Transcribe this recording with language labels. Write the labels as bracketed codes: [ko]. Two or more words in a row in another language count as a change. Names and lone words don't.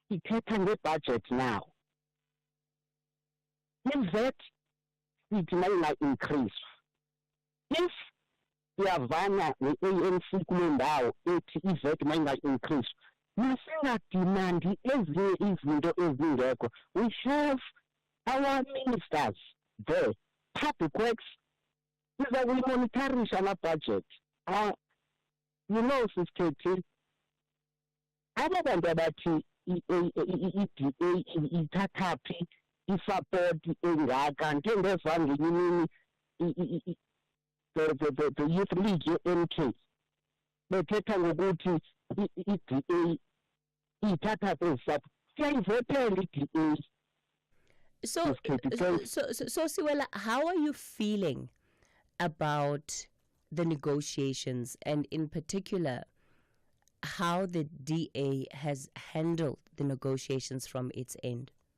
[xh] ithetha ngebudget now. I-VAT ithi mayinga-increase. If iyavana ne-ANC kule ndawo ethi i-VAT mayinga-increase, masingadimandi ezinye izinto ezingekho. [en] We have our ministers there, public works, [xh] iza kuyimonitarisha ama-budget. [en] You know, [xh] Sis Cathy, aba bantu abathi i-DA ithathaphi i-support engaka, nke ndeva ngenye imini [en] the youth league [xh] ye-MK bethetha ngokuthi i-DA ithathaphi ezi-support. Siyayivotela i-DA. [en] So Siwela, how are you feeling about the negotiations, and in particular, how the DA has handled the negotiations from its end?